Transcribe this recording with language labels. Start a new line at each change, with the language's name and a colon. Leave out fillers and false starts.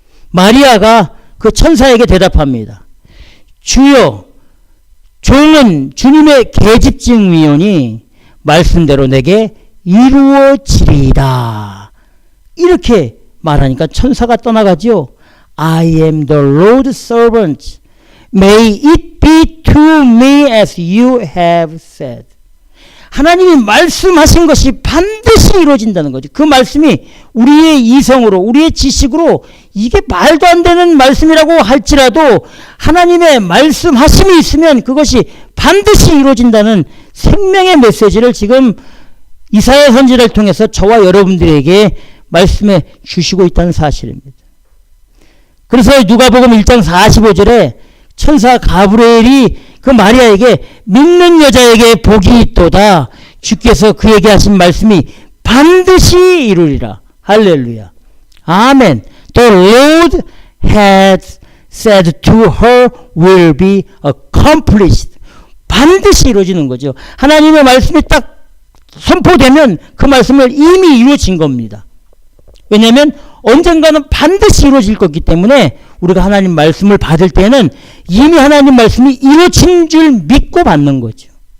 Korean: 마리아가 그 천사에게 대답합니다. 주여, 종은 주님의 계집증위오니 말씀대로 내게 이루어지리이다. 이렇게 말하니까 천사가 떠나가지요.
English: I am the Lord's servant. May it be to me as you have said.
Korean: 하나님이 말씀하신 것이 반드시 이루어진다는 거죠. 그 말씀이 우리의 이성으로, 우리의 지식으로 이게 말도 안 되는 말씀이라고 할지라도 하나님의 말씀하심이 있으면 그것이 반드시 이루어진다는 생명의 메시지를 지금 이사야 선지자를 통해서 저와 여러분들에게 말씀해 주시고 있다는 사실입니다. 그래서 누가복음 1장 45절에 천사 가브리엘이 그 마리아에게 믿는 여자에게 복이 있도다. 주께서 그에게 하신 말씀이 반드시 이루리라. 할렐루야. 아멘.
English: The Lord has said to her will be accomplished.
Korean: 반드시 이루어지는 거죠. 하나님의 말씀이 딱 선포되면 그 말씀을 이미 이루어진 겁니다. 왜냐하면 언젠가는 반드시 이루어질 거기 때문에 우리가 하나님 말씀을 받을 때는 이미 하나님 말씀이 이루어진 줄 믿고 받는 거죠.